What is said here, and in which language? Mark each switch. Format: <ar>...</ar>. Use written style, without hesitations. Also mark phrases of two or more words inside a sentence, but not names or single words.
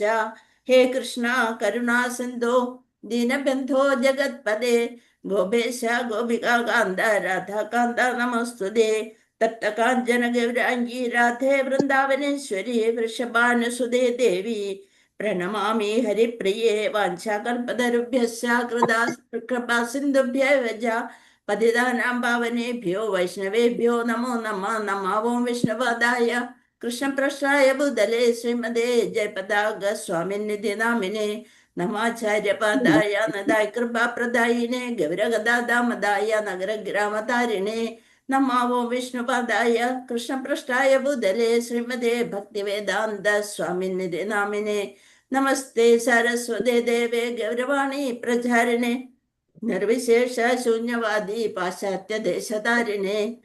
<sa>ഹേ കൃഷ്ണ കരുണാ സിന്ധോ ദീനബന്ധോ ജഗത്പദേ ഗോപേശ ഗോപികാന്ത രാധാകാന്ത നമസ്തുതേ. തപ്തകാഞ്ചന ഗൗരാംഗീ രാധേ വൃന്ദാവനേശ്വരി വൃഷഭാനുസുതേ ദേവി പ്രണമാമി ഹരിപ്രിയേ. വാഞ്ചാകൽപതരുഭ്യശ്ച കൃപാസിന്ധുഭ്യൈവ പതിതാനാം പാവനേഭ്യോ വൈഷ്ണവേഭ്യോ നമോ നമഃ. നമോ വിഷ്ണുപാദായ കൃഷ്ണപ്രശ്രായ ഭൂതലേ ശ്രീമതേ ജയപതാക സ്വാമിനിധി നാമിനെ നമാചാര്യപാദായ നദായ കൃപാപ്രദായിനെ ഗൗരഗദാദാമദായ നഗരഗ്രാമതാരിണേ നമാവോ വിഷ്ണുപാദായ കൃഷ്ണപൃഷ്ഠായ ഭൂതലേ ശ്രീമതേ ഭക്തിവേദാന്ത സ്വാമിനിധി നാമിനെ നമസ്തേ സരസ്വതേ ദേവേ ഗൗരവാണി പ്രചാരിണേ നിർവിശേഷ ശൂന്യവാദി പാശ്ചാത്യ ദേശതാരിണേ.</sa>